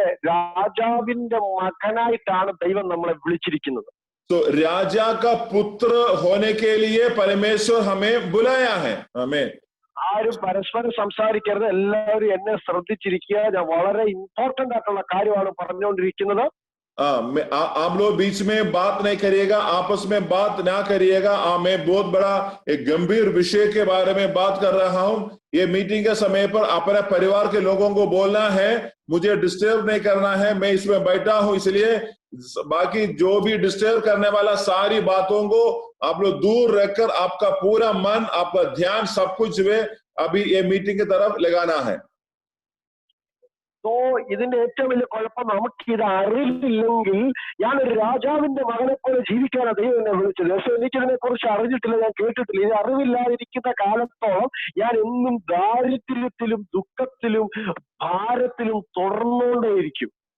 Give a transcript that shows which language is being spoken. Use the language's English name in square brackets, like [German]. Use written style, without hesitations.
[Malayalam] രാജാവിന്റെ മകനായിട്ടാണ് ദൈവം നമ്മളെ വിളിച്ചിരിക്കുന്നത്. [Hindi] तो राजा का पुत्र होने के लिए परमेश्वर हमें बुलाया है। हमें [Malayalam] ആരും പരസ്പരം സംസാരിക്കരുത്, എല്ലാവരും എന്നെ ശ്രദ്ധിച്ചിരിക്കുക. ഞാൻ വളരെ ഇമ്പോർട്ടന്റ് ആയിട്ടുള്ള കാര്യമാണ് പറഞ്ഞുകൊണ്ടിരിക്കുന്നത്. [Hindi] आप लोग बीच में बात नहीं करिएगा, आपस में बात ना करिएगा। मैं बहुत बड़ा एक गंभीर विषय के बारे में बात कर रहा हूँ। ये मीटिंग के समय पर अपने परिवार के लोगों को बोलना है, मुझे डिस्टर्ब नहीं करना है। मैं इसमें बैठा हूँ, इसलिए बाकी जो भी डिस्टर्ब करने वाला सारी बातों को आप लोग दूर रखकर आपका पूरा मन, आपका ध्यान, सब कुछ जो है अभी ये मीटिंग की तरफ लगाना है। [Malayalam] तो ഇതിന്റെ ഏറ്റവും വലിയ കുഴപ്പം നമുക്ക് ഇത് അറിയില്ലെങ്കിൽ, ഞാനൊരു രാജാവിന്റെ മകനെ പോലെ ജീവിക്കാനാണ് ദൈവം എന്നെ വിളിച്ചത്. പക്ഷെ എനിക്കിതിനെ കുറിച്ച് അറിഞ്ഞിട്ടില്ല, ഞാൻ കേട്ടിട്ടില്ല. ഇത് അറിവില്ലാതിരിക്കുന്ന കാലത്തോളം ഞാൻ എന്നും ദാരിദ്ര്യത്തിലും ദുഃഖത്തിലും ഭാരത്തിലും തുടർന്നുകൊണ്ടേയിരിക്കും.